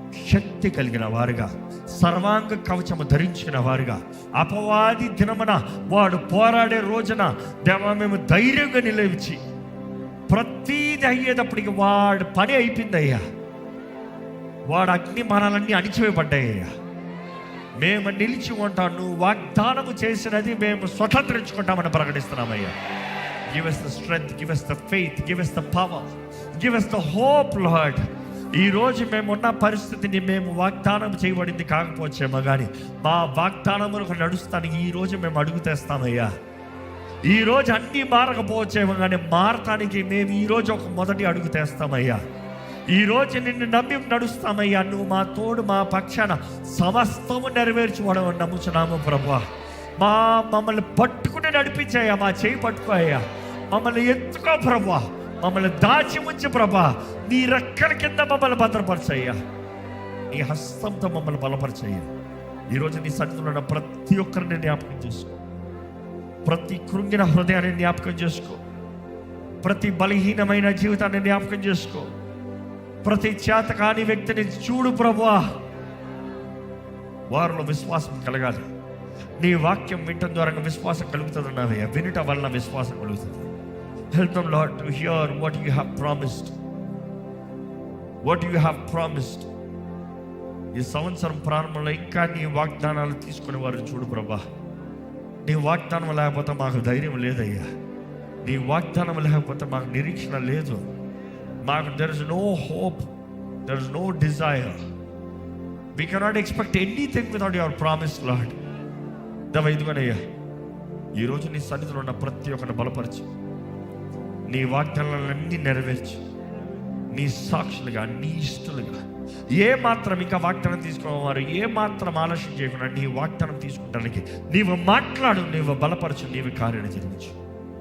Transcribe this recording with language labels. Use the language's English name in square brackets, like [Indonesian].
[Telugu] శక్తి కలిగిన వారుగా, సర్వాంగ కవచము ధరించిన వారుగా, అపవాది దినమున వాడు పోరాడే రోజున దేవా మేము ధైర్యంగా నిలవించి, ప్రతీది అయ్యేటప్పటికి వాడి పని అయిపోయిందయ్యా, వాడు అగ్ని మనాలన్నీ అణిచివేయబడ్డాయ్యా, మేము నిలిచి ఉంటాం, నువ్వు వాగ్దానము చేసినది మేము స్వతంత్రించుకుంటామని ప్రకటిస్తున్నామయ్యా. [English] Give us the strength, give us the faith, give us the power, give us the hope, Lord. [Telugu] ఈరోజు మేమున్న పరిస్థితిని మేము వాగ్దానం చేయబడింది కాకపోవచ్చేమో కానీ మా వాగ్దానములకు నడుస్తానికి ఈరోజు మేము అడుగు తెస్తామయ్యా. ఈరోజు అన్నీ మారకపోవచ్చేమో కానీ మారటానికి మేము ఈరోజు ఒక మొదటి అడుగు తెస్తామయ్యా. ఈరోజు నిన్ను నమ్మి నడుస్తామయ్యా. నువ్వు మా తోడు, మా పక్షాన సమస్తము నెరవేర్చుకోవడం నమ్ముచున్నాము ప్రభువా. మమ్మల్ని పట్టుకుని నడిపించాయా, మా చేయి పట్టుకోయ్యా, మమ్మల్ని ఎత్తుకో ప్రభువా, మమ్మల్ని దాచి ఉంచి ప్రభా, నీ రెక్కల కింద మమ్మల్ని భద్రపరచయ్యా, నీ హస్తంతో మమ్మల్ని బలపరచయ్యా. ఈరోజు నీ సన్నిధిలో ఉన్న ప్రతి ఒక్కరిని జ్ఞాపకం చేసుకో, ప్రతి కృంగిన హృదయాన్ని జ్ఞాపకం చేసుకో, ప్రతి బలహీనమైన జీవితాన్ని జ్ఞాపకం చేసుకో, ప్రతి చేతకాని వ్యక్తిని చూడు ప్రభువా. వారిలో విశ్వాసం కలగాలి. నీ వాక్యం వినటం ద్వారా విశ్వాసం కలుగుతుందన్నావయ్యా. వినటం వలన విశ్వాసం కలుగుతుంది. [English] Help them, Lord, to hear what you have promised. What you have promised. [Telugu] ఈ సంవత్సరం ప్రారంభంలో ఇంకా నీ వాగ్దానాలు తీసుకునే వారిని చూడు ప్రభా. నీ వాగ్దానం లేకపోతే మాకు ధైర్యం లేదయ్యా. నీ వాగ్దానం లేకపోతే మాకు నిరీక్షణ లేదు. [English] మాకు there is no hope, there is no desire. We cannot expect anything without your promise, Lord. [Telugu] ఇదిగోనయ్యా, ఈరోజు నీ సన్నిధిలో ఉన్న ప్రతి ఒక్కరిని బలపరిచి, నీ వాగ్దానాలన్నీ నెరవేర్చి, నీ సాక్షులుగా, నీ ఇష్టలుగా, ఏ మాత్రం ఇంకా వాగ్దానం తీసుకోవారు ఏ మాత్రం ఆలస్యం చేయకుండా నీ వాగ్దానం తీసుకుంటానికి నీవు మాట్లాడు, నీవు బలపరచు, నీవు కార్యాన్ని జరిగించు.